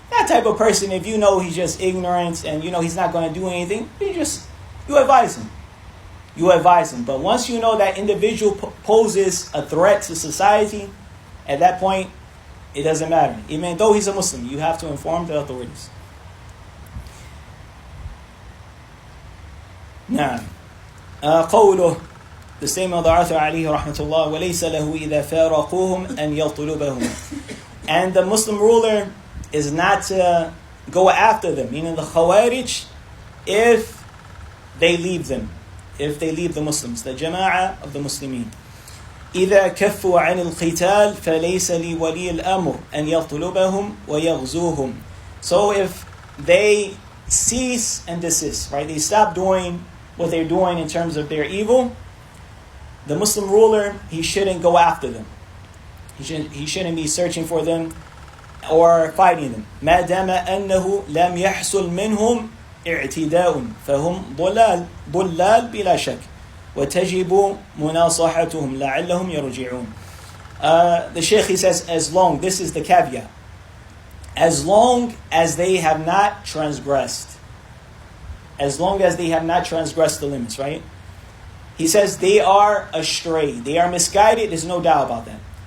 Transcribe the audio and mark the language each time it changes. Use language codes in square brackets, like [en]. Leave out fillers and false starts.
[en] That type of person, if you know he's just ignorant, and he's not going to do anything, you advise him. you advise him. But once you know that individual poses a threat to society, at that point, it doesn't matter. Even though he's a Muslim, you have to inform the authorities. [ar] نعم. قوله, [en] the statement of the author [ar] عليه رحمة الله, وَلَيْسَ لَهُ إِذَا فَارَقُوهُمْ أَنْ يَطْلُبَهُمْ. [en] And the Muslim ruler is not to go after them, meaning the Khawarij, if they leave them, if they leave the Muslims, the Jama'ah of the Muslimin. [ar] إِذَا كَفُّوا عَنِ الْقِتَالِ فَلَيْسَ لِوَلِيِ الْأَمْرِ أَنْ يَطْلُبَهُمْ وَيَغْزُوهُمْ. [en] So if they cease and desist, right? They stop doing what they're doing in terms of their evil, the Muslim ruler, he shouldn't go after them. He shouldn't be searching for them or fighting them. [ar] ما دام أنه لم يحصل منهم اعتداء فهم ضلال بلا شك وتجب مناصحتهم لعلهم يرجعون. [en] The Shaykh, he says, as long, this is the caveat, as long as they have not transgressed. As long as they have not transgressed the limits, right? He says they are astray, they are misguided, there's no doubt about that.